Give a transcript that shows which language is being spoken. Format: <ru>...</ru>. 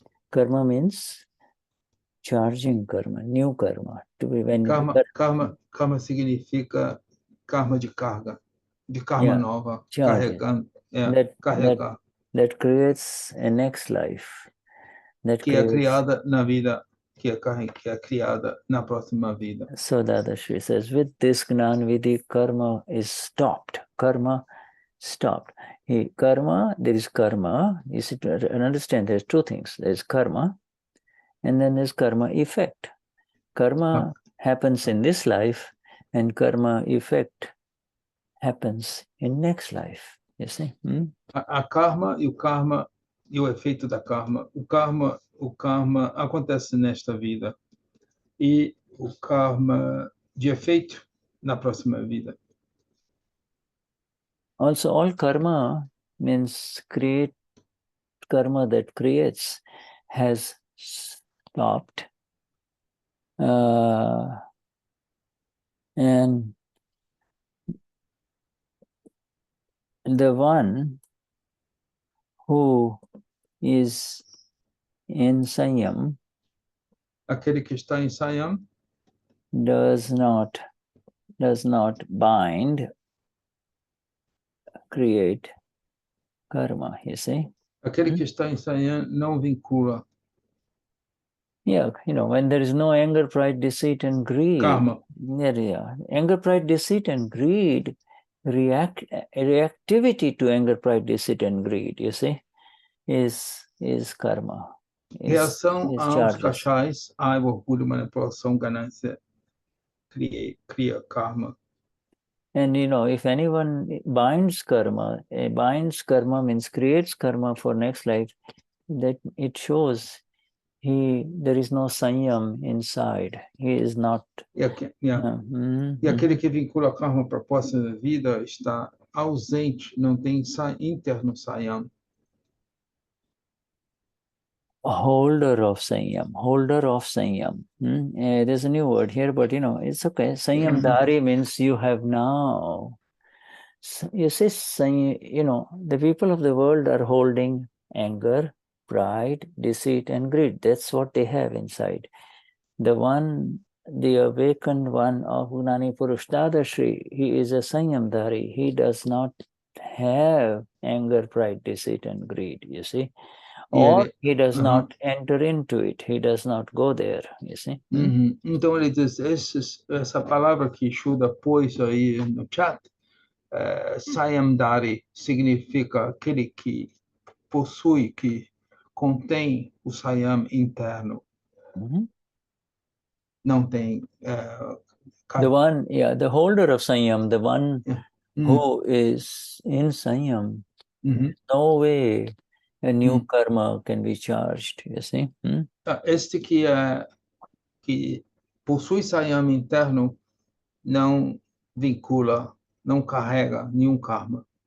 <en>Karma means charging karma, new karma. To be when</en> <pt>karma significa karma de carga, de karma nova, carregando, carregar.</pt> <en>That creates a next life.</en> <pt>Que é criada na vida, que é criada na próxima vida.</pt> <en>So Dadashri says, with this Gnan Vidhi, karma is stopped. Karma stopped. There is karma. You see, to understand, there's two things. There's karma, and then there's karma effect. Karma happens in this life, and karma effect happens in next life. You see?</en> <pt>A karma e o efeito da karma. O karma acontece nesta vida e o karma de efeito na próxima vida.</pt> <en>Also, all karma means karma that creates has stopped. And the one who is in Saiyam,</en> <pt>aquele que está em Saiyam,</pt> <en>does not bind, create karma, you see.</en> <pt>Aquele que está em Saiyam não vincula.</pt> <en>Yeah, when there is no anger, pride, deceit, and greed. Karma. Yeah. Anger, pride, deceit, and greed, reactivity to anger, pride, deceit, and greed, you see, is karma.</en> <pt>Reação aos cachais, raiva, orgulho, manipulação, ganância, cria karma.</pt> <en>And if anyone binds karma means creates karma for next life, that it shows there is no Saiyam inside. He is not.</en> <pt>E aquele que vincula karma para a próxima vida está ausente, não tem interno Saiyam.</pt> <en>Holder of Saiyam. There's a new word here, but it's okay. Saiyam Dari means you have now. You see, the people of the world are holding anger, pride, deceit, and greed. That's what they have inside. The awakened one of Gnani Purush Dadashri, he is a Saiyam Dari. He does not have anger, pride, deceit, and greed, you see. Or he does not enter into it. He does not go there, you see.</en> <pt>Então ele diz, essa palavra que Shuddha pôs aí no chat, Sayamdari, significa aquele que possui, que contém o Sayam interno. Não tem...</pt> <en>the holder of Saiyam, the one who is in Saiyam, no way a new karma can be charged, you see.</en> <pt>Este que possui Saiyam interno não vincula, não carrega nenhum karma.</pt>